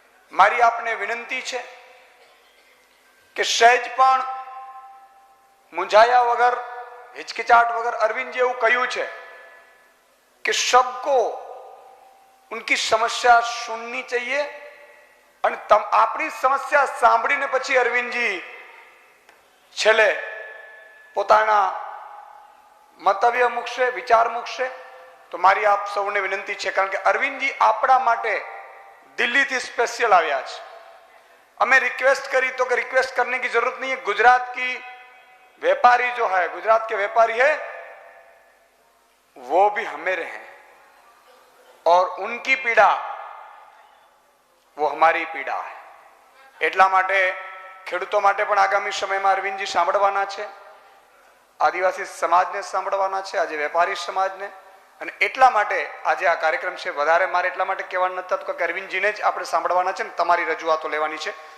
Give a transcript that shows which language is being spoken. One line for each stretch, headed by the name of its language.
Gujarati: મારી આપને વિનંતી છે કે સહેજ પણ મૂંઝાયા વગર, હિચकिचाहट વગર અરવિંદજી એવું કહ્યું છે
Hindi: कि सबको उनकी समस्या सुननी चाहिए
Gujarati: અને આપણી સમસ્યા સાંભળીને પછી અરવિંદજી છેલ્લે પોતાના મંતવ્ય મૂકશે, વિચાર મૂકશે। તો મારી આપ સૌને વિનંતી છે, કારણ કે અરવિંદજી આપણા માટે દિલ્હીથી સ્પેશિयल આવ્યા છે।
Hindi: हमें रिक्वेस्ट करी तो कि रिक्वेस्ट करने की जरूरत नहीं है। गुजरात की व्यापारी जो है, गुजरात के व्यापारी है, वो भी हमें हैं और उनकी पीड़ा वो हमारी पीड़ा है।
Gujarati: એટલા માટે ખેડૂતો માટે પણ આગામી સમયમાં અરવિંદજી સાંભળવાના છે। આદિવાસી સમાજને સાંભળવાના છે, આજે વેપારી સમાજને, અને એટલા માટે આજે આ કાર્યક્રમ છે. વધારે મારે એટલા માટે કહેવાનું નથી થતું કે અરવિંદજીને જ આપણે સાંભળવાના છે ને તમારી રજૂઆતો લેવાની છે.